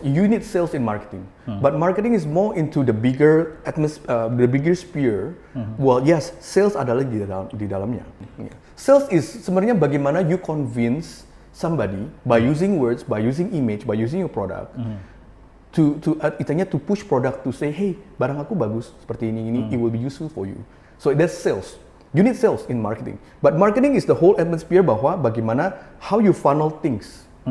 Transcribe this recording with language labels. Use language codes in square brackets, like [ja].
[en] You need sales in marketing. But marketing is more into the bigger sphere. Well, yes, [id] sales adalah di dalamnya. [en] Sales is [id] sebenarnya bagaimana [en] you convince somebody by using words, by using image, by using your product to push product to say, hey, [id] barang aku bagus seperti ini, [en] it will be useful for you. So that's sales. You need sales in marketing. But marketing is the whole atmosphere [id] bahwa bagaimana [en] how you funnel things